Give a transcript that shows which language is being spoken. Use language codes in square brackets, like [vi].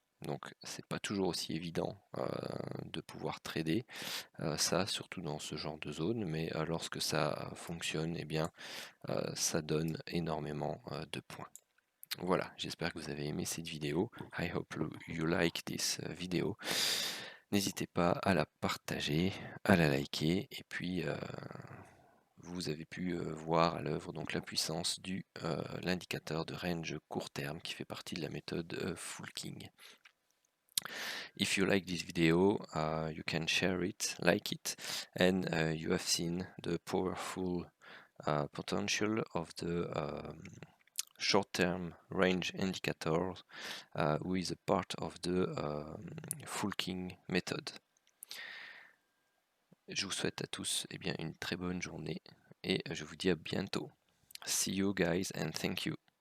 [fr] Donc c'est pas toujours aussi évident de pouvoir trader ça, surtout dans ce genre de zone, mais lorsque ça fonctionne, eh bien ça donne énormément de points. Voilà, j'espère que vous avez aimé cette vidéo. [en] I hope you like this video. [fr] N'hésitez pas à la partager, à la liker, et puis vous avez pu voir à l'œuvre donc la puissance du l'indicateur de range court terme qui fait partie de la méthode Fulking. [en] If you like this video, you can share it, like it, and you have seen the powerful potential of the short-term range indicator who is a part of the Fulking method. [fr] Je vous souhaite à tous une très bonne journée et je vous dis à bientôt. [en] See you guys and thank you.